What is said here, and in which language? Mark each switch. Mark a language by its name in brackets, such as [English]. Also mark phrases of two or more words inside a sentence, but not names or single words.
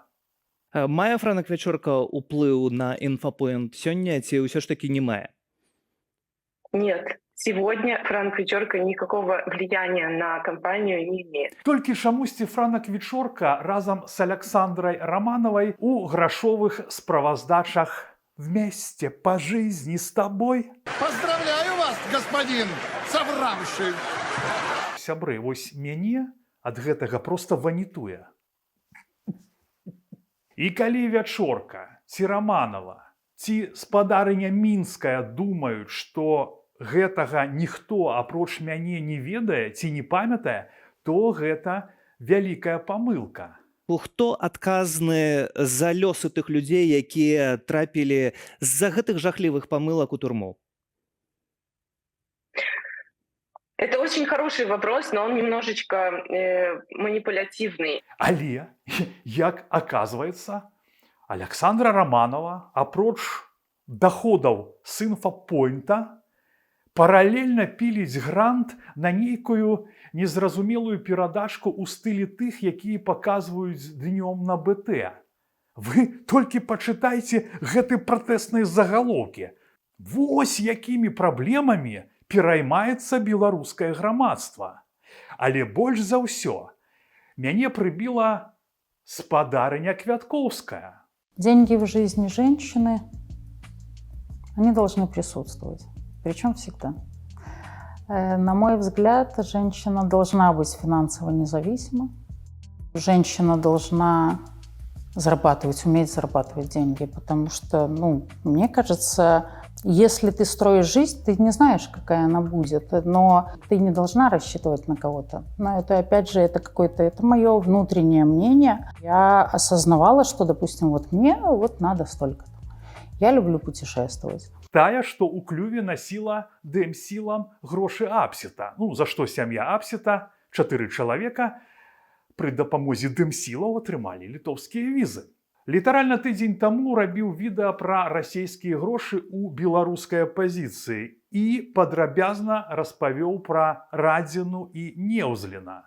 [Belarusian] Мае Франак Вячорка уплыў на Інфапойнт сёння, ці ўсё ж таки не мае? [Russian] Нет. Сегодня Франк Вячорка никакого влияния на компанию не имеет. [Belarusian] Толькі чамусьці Франак Вячорка разом с Аляксандрой Романовой у грашовых справаздачах «Вместе по жизни с тобой». [Russian] Поздравляю вас, господин соврамши. [Belarusian] Сябры, вось мяне ад гэтага просто ванітуе. І калі Вячорка, ці Романова, ці спадарыня Мінская думаюць, што гэтага ніхто апроч мяне не ведае ці не памятае, то гэта вялікая памылка. Хто адказны за лёсы тых людзей, якія трапілі з-за гэтых жахлівых памылак у турму? [Russian] Это очень хороший вопрос, но он немножечко манипулятивный. [Belarusian] Але, як аказваецца, Аляксандра Романова апроч доходаў з Інфапойнта паралельна піліць грант на нейкую незразумелую перадачку ў стылі тых, якія паказваюць днём на БТ. Вы толькі пачытайце гэты пратэсныя загалоўкі. Вось якімі праблемамі пераймаецца беларускае грамадства. Але больш за ўсё мяне прыбіла спадарыня Квяткоўская. [Russian] Деньги в жизни женщины, они должны присутствовать, причем всегда. На мой взгляд, женщина должна быть финансово независима. Женщина должна уметь зарабатывать деньги, потому что, мне кажется, если ты строишь жизнь, ты не знаешь, какая она будет, но ты не должна рассчитывать на кого-то. Но это, опять же, это мое внутреннее мнение. Я осознавала, что, допустим, мне надо столько-то. Я люблю путешествовать. [Belarusian] Тая, што ў клюве насіла дэмсілам грошы Апсета. За што сям'я Апсета, 4 чалавека, пры дапамозе дэмсілаў атрымалі літоўскія візы. Літаральна тыдзень таму рабіў відэа пра расійскія грошы ў беларускай апазіцыі і падрабязна распавёў пра Радзіну і Неўзліна.